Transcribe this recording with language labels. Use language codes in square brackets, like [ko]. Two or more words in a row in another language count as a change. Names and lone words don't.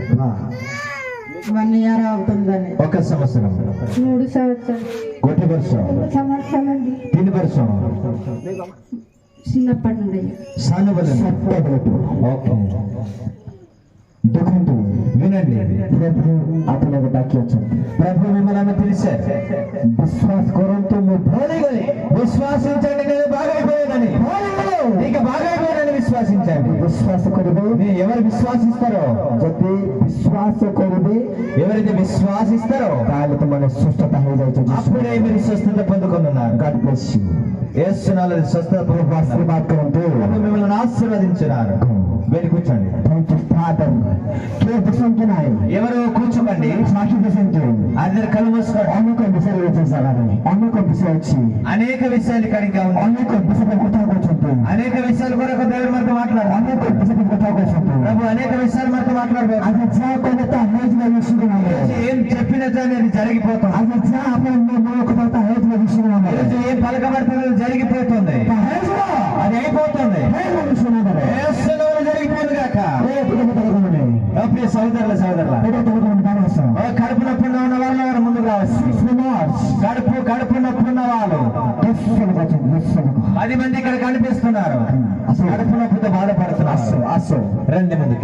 [te] 1 year అవుతుందని. 1 సంవత్సరం. 3 సంవత్సరాలు. 1 వర్షం. 3 సంవత్సరాలు. 3 వర్షం. చిన్నప్పటి నుండి సానుబలం. సత్యవ్రతం. ఓకే, [or] ଦେଖନ୍ତୁ [te] వినండి. [or] ପ୍ରଭୁ ଆପଣଙ୍କୁ ଡାକିଅଛନ୍ତି, [te] ప్రభు మిమ్మల్ని పిలిచారు. [or] ବିଶ୍ୱାସ କରନ୍ତୁ ମୁଁ ଭୁଲିଗଲି, [te] విశ్వాసించండి, నేను బాగైపోయానని. నీకు బాగైపోయానని విశ్వాసించండి. [or] ବିଶ୍ୱାସ କରିବେ, [te] మీరు ఎవరు విశ్వాసిస్తారో, [or] ଯଦି ବିଶ୍ୱାସ କରିବେ [te] ఎవరైతే విశ్వాసిస్తారో [or] ତାହେଲେ ତୁମର ସୁସ୍ଥତା ହେଇଯାଉଛି। [te] అప్పుడే మీరు స్వస్థత పొందుకున్నారు. [en] God bless you. [te] యేసునామములో స్వస్థత పొందుకున్నారు. [or] ఆశీర్వాద କରନ୍ତୁ। [te] ప్రభు మిమ్మల్ని ఆశీర్వదించినారు. వెళ్ళి కూర్చోండి. [en] Thank you, Father. [or] କିଏ ବସନ୍ତୁ ନାହିଁ, [te] ఎవరు కూర్చోకండి, [or] ସାକ୍ଷୀ ବସନ୍ତୁ। [te] అందరు కళ్ళు మూసుకోండి. [or] ଅନେକ ବିଷୟ ଅଛି ଜାଗାରେ, ଅନେକ విషୟ ଅଛି, [te] అనేక విషయాలు కనుక ఉన్నాయి. [or] ଅନେକ ବିଷୟ କଥା କହୁଛନ୍ତି, [te] అనేక విషయాలు కొరకు దేవుడు మనతో మాట్లాడారు. [or] ଅନେକ ବିଷୟ କଥା କହୁଛନ୍ତି। [te] ప్రభు అనేక విషయాలు మనతో మాట్లాడబోతున్నారు. [or] ଆଜି ଯାହା କହିଲେ ତା ହେଇଯିବ ବିଷୟ ନାହିଁ, [te] ఏం చెప్పినా కానీ అది జరిగిపోతుంది. [or] ଆଜି ଯାହା ଆପଣ ମନ କଥା ତା ହେଇଯିବ ବିଷୟ ନାହିଁ, [te] ఈరోజు ఏం పలకబడుతుందో అది జరిగిపోతుంది. [or] ତା ହେଇଯିବ, [te] అది అయిపోతుంది. [or] ହେଇଯିବ ବିଷୟ ନାହିଁ। [te] యేసునామములో జరిగిపోతుంది కాక. ప్రియ సోదరుల సోదరుల, కడుపు నొప్పి ఉన్న వాళ్ళు ముందుకు రావచ్చు. కడుపు నొప్పి ఉన్న వాళ్ళు 10 మంది ఇక్కడ కనిపిస్తున్నారు. కడుపు నొప్పితో బాధపడుతున్నారు. రండి ముందుకి.